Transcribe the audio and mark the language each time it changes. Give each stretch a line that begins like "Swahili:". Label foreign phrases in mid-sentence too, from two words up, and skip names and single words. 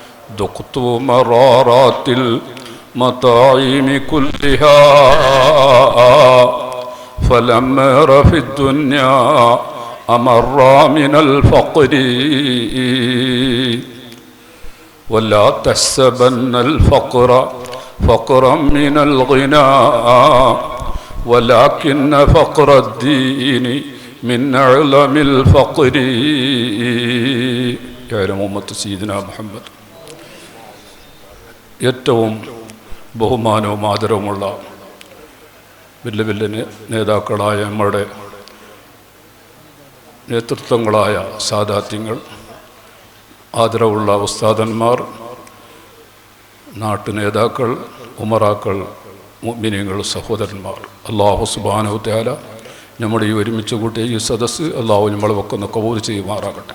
Arabic: ذقت مرارات المطاعم كلها فلم أر في الدنيا أمر من الفقر ولا تحسبن الفقر فقرا من الغنى ولكن فقر الدين من أعلم الفقر يا أمة سيدنا محمد.
Malayalam: ഏറ്റവും ബഹുമാനവും ആദരവുമുള്ള വലിയ വലിയ നേതാക്കളായ നമ്മുടെ നേതൃത്വങ്ങളായ സാദാത്യങ്ങൾ, ആദരവുള്ള ഉസ്താദന്മാർ, നാട്ടു നേതാക്കൾ, ഉമറാക്കൾ, മുഅ്മിനീങ്ങൾ, സഹോദരന്മാർ, അല്ലാഹു
Arabic: سبحانه تعالى
Malayalam: നമ്മുടെ ഈ ഒരുമിച്ച് കൂട്ടിയ ഈ സദസ്സ് അല്ലാഹു നമ്മളെ വെക്കുന്ന കബൂൽ ചെയ്യുമാറാകട്ടെ.